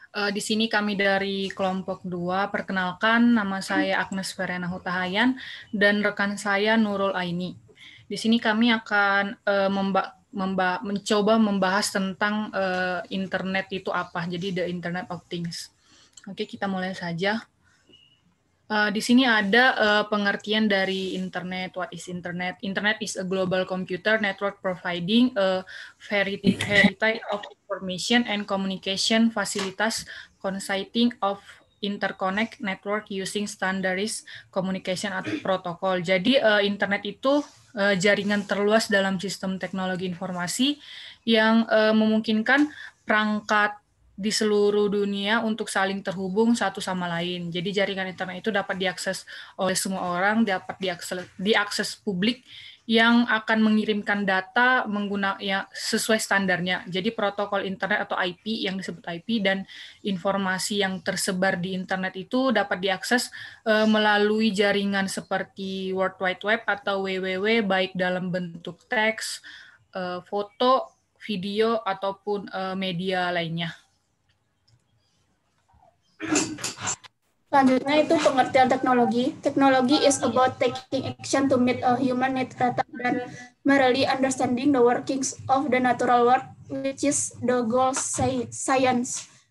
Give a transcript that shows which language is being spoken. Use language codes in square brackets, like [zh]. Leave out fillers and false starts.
[id] Di sini kami dari kelompok 2. Perkenalkan, nama saya Agnes Verena Hutahayan dan rekan saya Nurul Aini. Di sini kami akan mencoba membahas tentang internet itu apa. Jadi the Internet of Things. Oke, kita mulai saja. Di sini ada pengertian dari internet. [en] What is internet? Internet is a global computer network providing a variety of information and communication facilities consisting of interconnect network using standardized communication protocol. [id] Jadi internet itu jaringan terluas dalam sistem teknologi informasi yang memungkinkan perangkat di seluruh dunia untuk saling terhubung satu sama lain. Jadi jaringan internet itu dapat diakses oleh semua orang, dapat diakses publik yang akan mengirimkan data menggunakan sesuai standarnya. Jadi protokol internet atau IP yang disebut IP dan informasi yang tersebar di internet itu dapat diakses melalui jaringan seperti World Wide Web atau WWW, baik dalam bentuk teks, foto, video, ataupun media lainnya. Selanjutnya itu pengertian teknologi. [en] Teknologi is about taking action to meet a human need rather than merely understanding the workings of the natural world, which is the goal science.